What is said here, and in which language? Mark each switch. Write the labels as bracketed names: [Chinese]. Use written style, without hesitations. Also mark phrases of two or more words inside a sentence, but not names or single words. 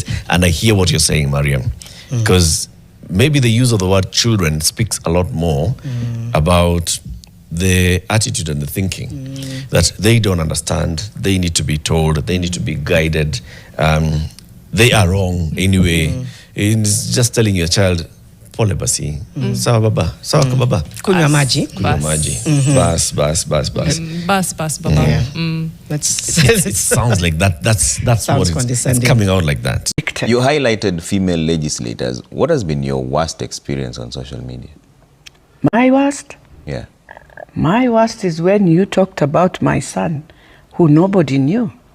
[English] And I hear what you're saying, Mariam, because maybe the use of the word children speaks a lot more about the attitude and the thinking that they don't understand. They need to be told, they need to be guided. They are wrong anyway. It's just telling your child, [Swahili] pole basi, sawa baba, sawa ka baba. Kunywa maji. Kunywa maji. Bas, bas, bas, bas. Bas, baba. [English] Yeah. It sounds like that. That's what it's coming out like that. You highlighted female legislators. What has been your worst experience on social media? My worst? Yeah. My worst is when you talked about my son, who nobody knew.